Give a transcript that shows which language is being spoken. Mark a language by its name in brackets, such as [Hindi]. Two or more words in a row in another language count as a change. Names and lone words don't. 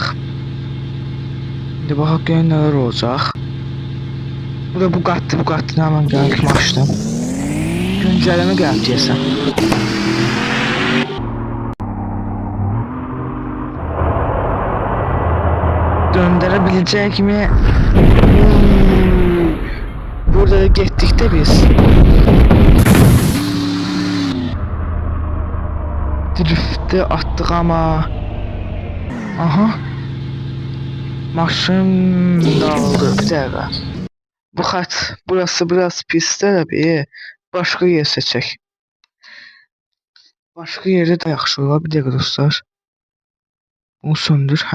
[Azerbaijani] İndi baxaq görək nələr olacaq. Bu da bu qatdı hemen gəlib açdım. Güncələmə gəlib deyəsən. [Turkish] Döndürebilecek mi? Burada gittik de biz. Drift'te attık ama. Aha. [Azerbaijani] Maşın dağıldı bir dəqiqə. Bu xət, burası biraz pisdir abi. Başqa yer seçək. Başqa yerdə də yaxşı olar. Bir dəqiqə dostlar. Bunu söndür. Hə.